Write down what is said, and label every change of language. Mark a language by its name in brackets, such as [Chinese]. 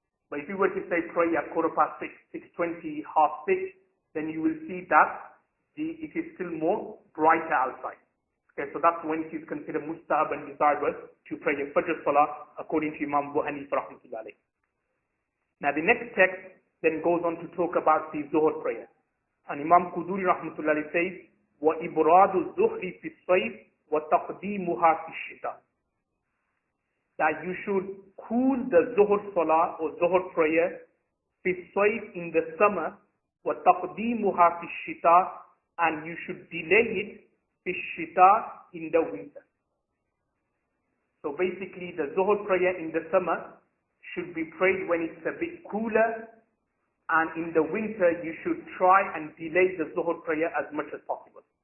[English] But if you were to say pray at 6:15, 6:20, 6:30, then you will see that it is still more brighter outside. Okay, so that's when it is considered mustahab and desirable to pray a Fajr Salah according to Imam Abu Hanifa rahmatullahi. Now the next text then goes on to talk about the Zuhr prayer. And Imam Quduri rahmatullahi says, [Arabic] وَإِبْرَادُ الزُّهْرِ فِي الصَّيْفِ وَتَقْدِيمُهَا فِي الشِّتَاءِ. [English] That you should cool the Zuhr Salah or Zuhr prayer [Arabic] fi sayf [English] in the summer, [Arabic] وَتَقْدِيمُهَا فِي الشِّتَاءِ, [English] and you should delay it [Arabic] fi shita [English] in the winter. So basically the Zuhr prayer in the summer should be prayed when it's a bit cooler, and in the winter you should try and delay the Zuhr prayer as much as possible.